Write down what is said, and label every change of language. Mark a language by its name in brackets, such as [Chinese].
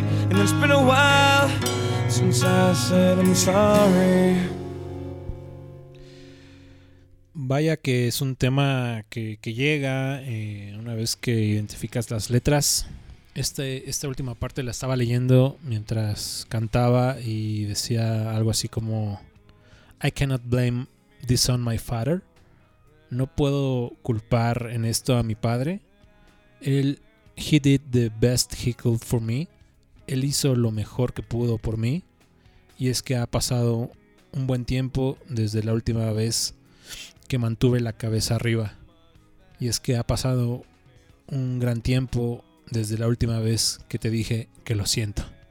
[English] It's been a while since I said I'm sorry. [Spanish] Vaya que es un tema que llega una vez que identificas las letras. Esta última parte la estaba leyendo mientras cantaba y decía algo así como [English] I cannot blame this on my father. [Spanish] No puedo culpar en esto a mi padre. [English] He did the best he could for me. [Spanish] Él hizo lo mejor que pudo por mí. Y es que ha pasado un buen tiempo desde la última vez que mantuve la cabeza arriba. Y es que ha pasado un gran tiempo desde la última vez que te dije que lo siento.